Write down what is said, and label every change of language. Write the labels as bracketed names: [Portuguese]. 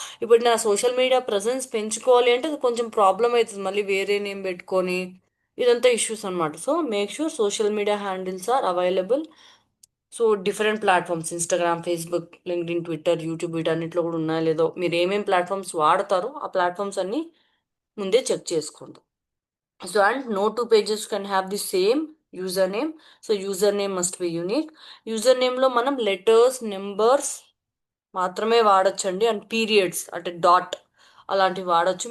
[Telugu] ఇప్పుడు నా social media presence పెంచుకోవాలి అంటే అది కొంచెం ప్రాబ్లం అవుతుంది, మళ్ళీ వేరే నేమ్ పెట్టుకొని ఇదంతా ఇష్యూస్ అనమాట. So [English] Make sure social media handles are available. [Telugu] So different platforms, Instagram, Facebook, LinkedIn, Twitter, YouTube, వీటన్నిటిలో కూడా ఉన్నాయో లేదో, మీరు ఏమేం ప్లాట్ఫామ్స్ వాడతారో ఆ ప్లాట్ఫామ్స్ అన్ని ముందే చెక్ చేసుకోండి. [English] So and no two pages can have the same username. So username must be unique. [Telugu] Username లో మనం లెటర్స్, నెంబర్స్ మాత్రమే వాడచ్చండి, అండ్ పీరియడ్స్ అంటే డాట్ అలాంటివి వాడచ్చు.